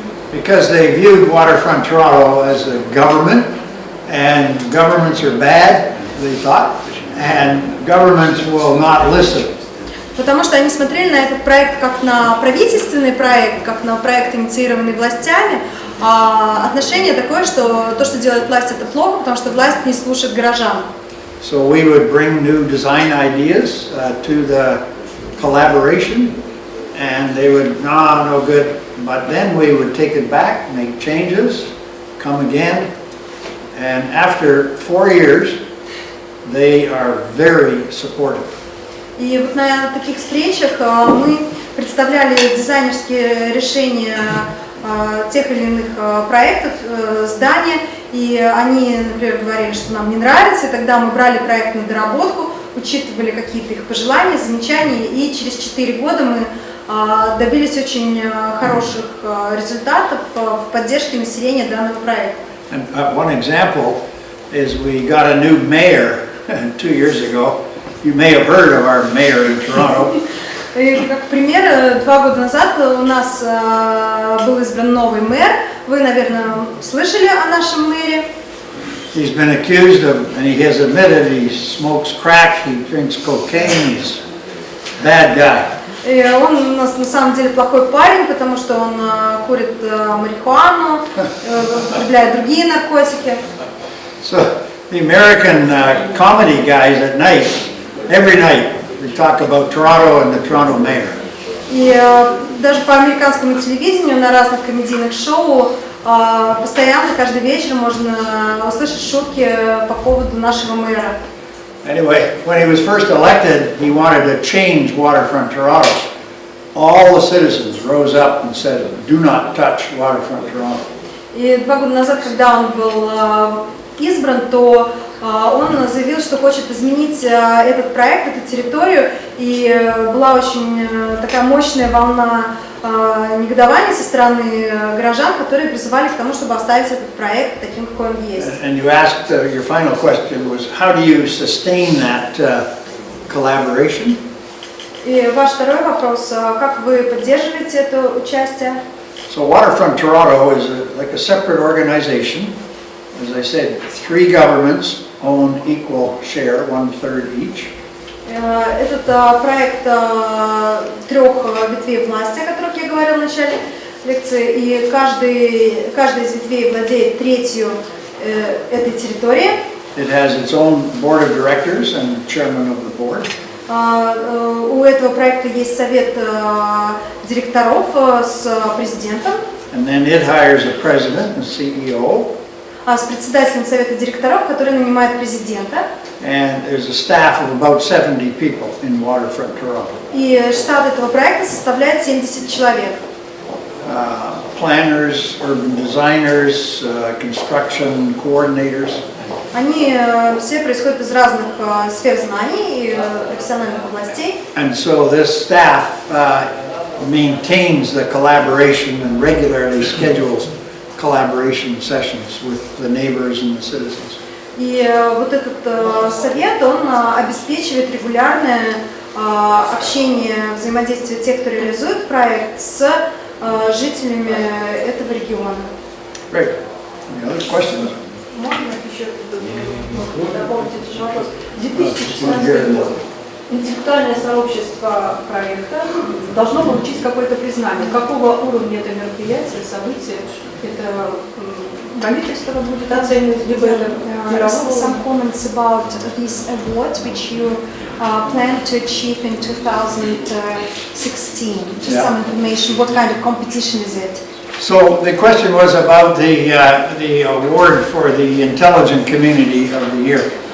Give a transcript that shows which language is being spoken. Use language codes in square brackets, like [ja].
[en] Because they viewed Waterfront Toronto as a government, and governments are bad, they thought, and governments will not listen. [ru] Потому что они смотрели на этот проект как на правительственный проект, как на проект, инициированный властями. Отношение такое, что то, что делает власть, это плохо, потому что власть не слушает горожан. [en] So we would bring new design ideas to the collaboration, and they would, no good. But then we would take it back, make changes, come again, and after 4 years, they are very supportive. [ru] И вот на таких встречах мы представляли дизайнерские решения тех или иных проектов, здания, и они, например, говорили, что нам не нравится, и тогда мы брали проект на доработку, учитывали какие-то их пожелания, замечания, и через 4 года мы добились очень хороших результатов в поддержке населения данного проекта. [en] And one example is we got a new mayor 2 years ago. You may have heard of our mayor in Toronto. [ru] И как пример, 2 года назад у нас был избран новый мэр. Вы, наверное, слышали о нашем мэре. [en] He's been accused of, and he has admitted, he smokes crack, he drinks cocaine, he's a bad guy. [ru] И он у нас на самом деле плохой парень, потому что он курит марихуану, употребляет другие наркотики. [en] So the American comedy guys at night, every night, they talk about Toronto and the Toronto mayor. [ru] И даже по американскому телевидению на разных комедийных шоу постоянно каждый вечер можно услышать шутки по поводу нашего мэра. [en] Anyway, when he was first elected, he wanted to change Waterfront Toronto. All the citizens rose up and said, "Do not touch Waterfront Toronto." [ru] И 2 года назад, когда он был избран, то он заявил, что хочет изменить этот проект, эту территорию, и была очень такая мощная волна негодования со стороны горожан, которые призывали к тому, чтобы оставить этот проект таким, какой он есть. [en] And you asked, your final question was, how do you sustain that collaboration? [ru] И ваш второй вопрос, как вы поддерживаете это участие? [en] So Waterfront Toronto is like a separate organization. As I said, 3 governments own equal share, 1/3 each. [ru] Этот проект 3 ветвей власти, о которых я говорила в начале лекции, и каждая из ветвей владеет третью этой территории. [en] It has its own board of directors and chairman of the board. [ru] У этого проекта есть совет директоров с президентом. [en] And then it hires a president and CEO. [ru] С председателем совета директоров, который нанимает президента. [en] And there's a staff of about 70 people in Waterfront Toronto. [ru] И штат этого проекта составляет 70 человек. [en] Planners, urban designers, construction coordinators. [ru] Они все происходят из разных сфер знаний и профессиональных областей. [en] And so this staff maintains the collaboration and regularly schedules collaboration sessions with the neighbors and the citizens. [ru] И вот этот совет, он обеспечивает регулярное общение, взаимодействие тех, кто реализует проект, с жителями этого региона. [en] Great. Any other questions? [ru] Можно еще дополнить этот вопрос? 2016 год. Интеллектуальное сообщество проекта должно получить какое-то признание. Какого уровня это мероприятие, событие? Это правительство будет оценивать, либо это [en] Some comments about this award which you plan to achieve in 2016. Just Yeah. some information. What kind of competition is it? So the question was about the award for the Intelligent Community of the Year.